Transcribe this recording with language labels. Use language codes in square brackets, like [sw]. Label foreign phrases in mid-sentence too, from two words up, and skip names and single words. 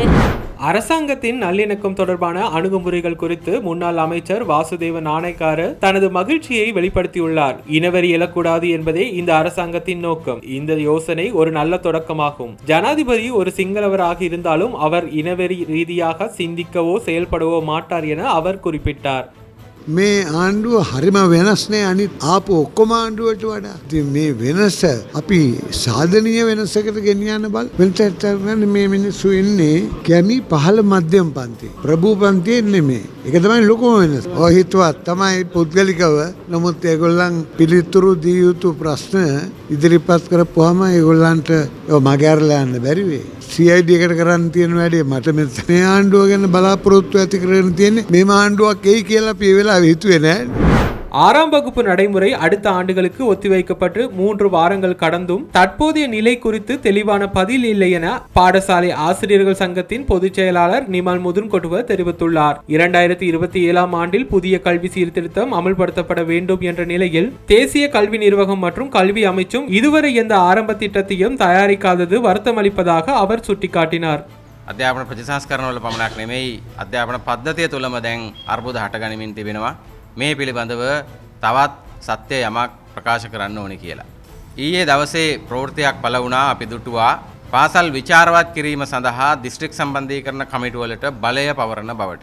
[ta] அரசாங்கத்தின் நல்லிணக்கம் தொடர்பான அணுகுமுறைகள் குறித்து முன்னாள் அமைச்சர் வாசுதேவ நாணயக்கார தனது மகிழ்ச்சியை வெளிப்படுத்தியுள்ளார். இனவெறி எழக்கூடாது என்பதே இந்த அரசாங்கத்தின் நோக்கம். இந்த யோசனை ஒரு நல்ல தொடக்கமாகும். ஜனாதிபதி ஒரு சிங்களவராக இருந்தாலும் அவர் இனவெறி ரீதியாக சிந்திக்கவோ செயல்படவோ மாட்டார் என அவர் குறிப்பிட்டார். [si] මේ ආණ්ඩුව හරිම වෙනස්නේ අනිත් ආපු ඔක්කොම ආණ්ඩුවට වඩා. ඉතින් මේ වෙනස අපි සාධනීය වෙනසකට ගෙනියන්න බල. වෙනසට මේ මිනිස්සු ඉන්නේ කැමි පහළ මධ්‍යම පන්ති. ප්‍රභූ පන්තියේ නෙමෙයි. ඒක තමයි ලොකුම වෙනස. ඔය හිතුවත් තමයි පුද්ගලිකව නමුත් ඒගොල්ලන් පිළිතුරු දී යුතු ප්‍රශ්න ඉදිරිපත් කරපුවාම ඒගොල්ලන්ට ඒව මගහැරලා යන්න බැරි වෙයි. CID එකට කරන්න තියෙන වැඩේ මට මේ ආණ්ඩුව ගැන බලාපොරොත්තු ඇති කරගෙන තියෙන්නේ මේ ආණ්ඩුවක් එයි කියලා අපි ඒ වෙලාවේ හිතුවේ නෑ. [ta] 6ஆம் வகுப்பு நடைமுறை அடுத்த ஆண்டுகளுக்கு ஒத்திவைக்கப்பட்டு 3 வாரங்கள் கடந்தும் தற்போதைய நிலை குறித்து தெளிவான பதில் இல்லை என பாடசாலை ஆசிரியர்கள் சங்கத்தின் பொதுச் செயலாளர் நிமல் முதுன்கொட்டுவ தெரிவித்துள்ளார். 2027ஆம் ஆண்டில் புதிய கல்வி சீர்திருத்தம் அமல்படுத்தப்பட வேண்டும் என்ற நிலையில் தேசிய கல்வி நிர்வாகம் மற்றும் கல்வி அமைச்சும் இதுவரை எந்த ஆரம்ப திட்டத்தையும் தயாரிக்காதது வருத்தமளிப்பதாக அவர் சுட்டிக்காட்டினார். [si] අධ්‍යාපන ප්‍රතිසංස්කරණවල පමණක් නෙමෙයි අධ්‍යාපන පද්ධතිය තුළම දැන් අර්බුද හටගනිමින් තිබෙනවා. මේ පිළිබඳව තවත් සත්‍ය යමක් ප්‍රකාශ කරන්න ඕනේ කියලා. ඊයේ දවසේ ප්‍රවෘත්තියක් පළ වුණා අපි දුටුවා පාසල් විචාරවත් කිරීම සඳහා දිස්ත්‍රික් සම්බන්ධීකරණ කමිටුවලට බලය පවරන බවට.